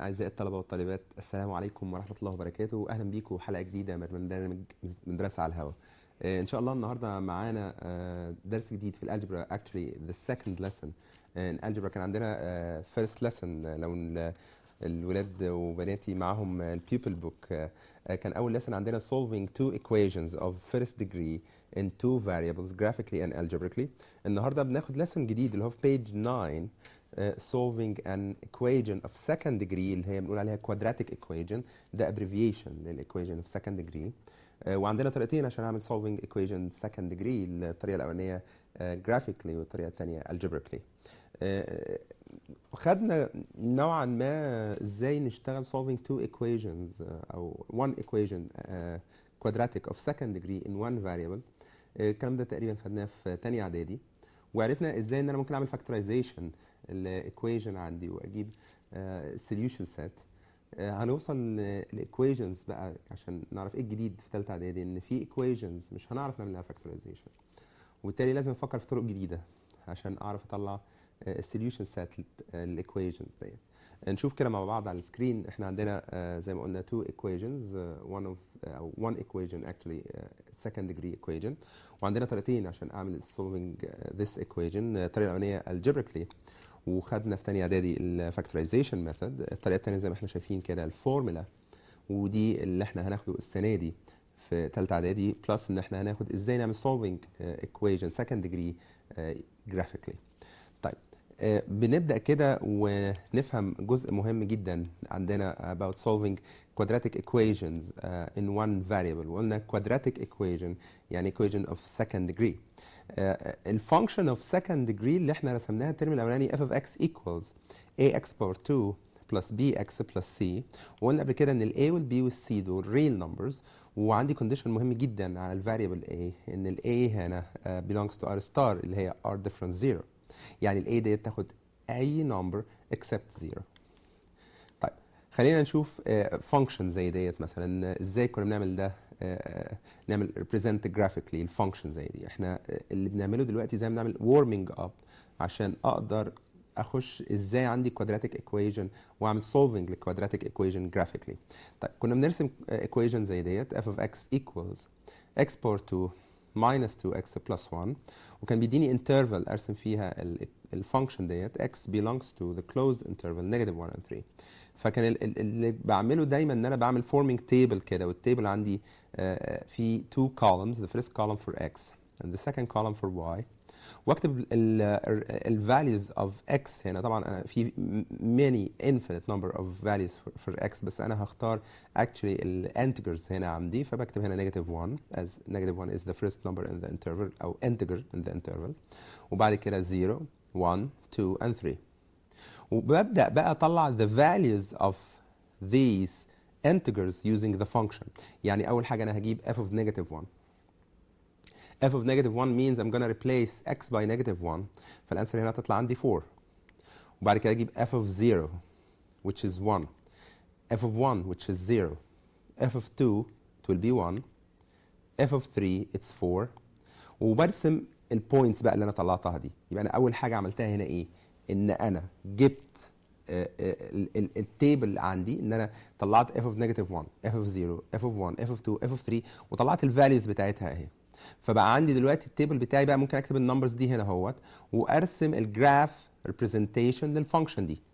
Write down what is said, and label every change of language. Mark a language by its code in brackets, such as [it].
[ar] أعزائي الطلبة والطالبات، السلام عليكم ورحمة الله وبركاته. أهلا بيكم حلقة جديدة من برنامج مدرسة على الهواء. إن شاء الله النهاردة معانا درس جديد في الألجبرا. [en] actually the second lesson in algebra. [ar] كان عندنا [en] first lesson [ar] لو الولاد وبناتي معاهم البيبل بوك. كان أول [en] lesson عندنا solving two equations of first degree in two variables graphically and algebraically. [ar] النهاردة بناخد lesson جديد اللي هو في page 9. [en] Solving an equation of second degree [ar] اللي هي بنقول عليها [en] quadratic equation. ده abbreviation للequation of second degree. [ar] وعندنا طريقتين عشان نعمل [en] solving equation second degree. [ar] الطريقة الأولانية [en] graphically [ar] والطريقة الثانية algebraically. خدنا نوعا ما ازاي نشتغل [en] solving two equations أو one equation quadratic of second degree in one variable. [ar] الكلام ده تقريبا خدناه في تانية اعدادي، وعرفنا ازاي ان انا ممكن اعمل factorization الايكويشن عندي واجيب solution set. هنوصل للايكويشنز بقى عشان نعرف ايه الجديد في ثالثه اعدادي، ان في ايكويشنز مش هنعرف نعمل لها factorization، وبالتالي لازم افكر في طرق جديده عشان اعرف اطلع السوليوشن سيت للايكويشنز ديت. نشوف كده مع بعض على السكرين. احنا عندنا زي ما قلنا [en] two equations، one equation actually second degree equation، [ar] وعندنا طريقتين عشان اعمل [en] solving this equation. [ar] الطريقه الاولانيه algebraically، وخدنا في ثانيه اعدادي الفاكتورايزيشن ميثود. الطريقه الثانيه زي ما احنا شايفين كده الفورمولا، ودي اللي احنا هناخده السنه دي في ثالثه اعدادي، بلس ان احنا هناخد ازاي نعمل [en] solving equation second degree graphically. [ar] طيب بنبدا كده ونفهم جزء مهم جدا عندنا [en] about solving quadratic equations in one variable. وقلنا quadratic equation يعني equation of second degree. الفانكشن of second degree [ar] اللي احنا رسمناها الترم الاولاني [en] f of x equals ax power 2 plus bx plus c. [ar] وقلنا قبل كده ان ال a وال b وال c دول [en] real numbers، [ar] وعندي condition مهم جدا على ال variable a ان ال a هنا [en] belongs to r star [ar] اللي هي [en] r difference 0. [ar] يعني ال a ديت تاخد اي number [en] except 0. [ar] طيب خلينا نشوف function زي ديت مثلا ازاي كنا بنعمل ده. نعمل represent graphically الفانكشن زي دي. احنا اللي بنعمله دلوقتي زي ما بنعمل [en] warming up [ar] عشان اقدر اخش ازاي عندي quadratic equation واعمل [en] solving للquadratic equation graphically. [ar] طيب كنا بنرسم [en] equation زي ديت f of x equals x power 2 minus 2x plus 1، [ar] وكان بيديني interval ارسم فيها الفانكشن ديت [en] x belongs to the closed interval negative 1 and 3. [ar] فكان اللي بعمله دايما ان انا بعمل forming [en] table كده، والتيبل عندي في two columns، the first column for x and the second column for y، واكتب ال values of x. [ar] هنا طبعا أنا في [en] many infinite number of values for x، [ar] بس انا هختار [en] actually ال integers هنا عندي، فبكتب هنا negative 1 as negative 1 is the first number in the interval او integer in the interval، وبعد كده 0 1 2 and 3. [ar] وببدأ بقى أطلع [en] the values of these integers using the function. [ar] يعني أول حاجة أنا هجيب f of negative 1. [en] f of negative 1 means I'm gonna replace x by negative 1، [ar] فالأنسر هنا تطلع عندي 4. وبعد كده أجيب [en] f of 0 which is 1، f of 1 which is 0، f of 2 it will be 1، f of 3 it's 4. [ar] وبرسم البوينتس بقى اللي أنا طلعتها دي. يبقى أنا أول حاجة عملتها هنا إيه؟ ان انا جبت التيبل عندي ان انا طلعت [en] f of negative 1 f of 0 f of 1 f of 2 f of 3 [ar] وطلعت الفاليوز بتاعتها اهي. فبقى عندي دلوقتي التيبل بتاعي بقى ممكن اكتب النمبرز دي هنا اهوت وارسم الجراف ريبريزنتيشن للفانكشن دي.